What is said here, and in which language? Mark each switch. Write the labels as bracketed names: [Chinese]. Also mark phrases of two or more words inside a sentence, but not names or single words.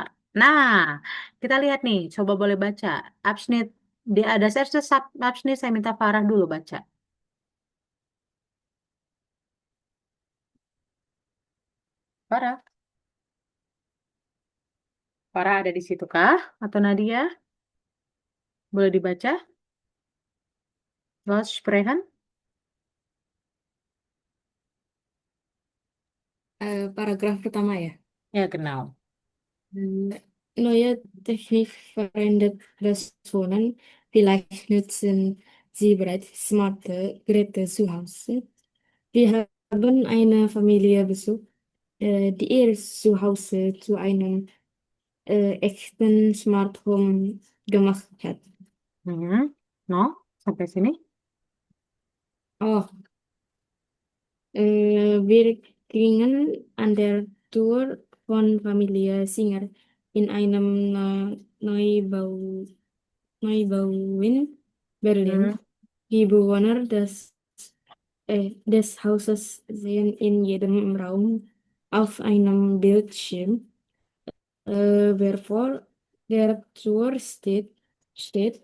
[Indonesian] Nah, kita lihat nih, coba boleh baca. Abschnitt, di ada saya abschnitt saya minta Farah dulu baca. Farah, Farah ada di situ kah? Atau Nadia? Boleh dibaca? [German] Was sprechen? [Indonesian] Paragraf pertama ya. Ya, genau. [German] Neue Technik verändert das Wohnen. Vielleicht nutzen Sie bereits smarte Geräte zu Hause. Wir haben eine Familie besucht, die ihr Zuhause zu einem echten Smart Home gemacht hat. [Indonesian] Hmm. No, sampai sini. [German] Oh, wir gingen an der Tour von Familie Singer in einem Neubau in Berlin. Hmm. Die Bewohner des Hauses sehen in jedem Raum auf einem Bildschirm, wer vor der Tür steht,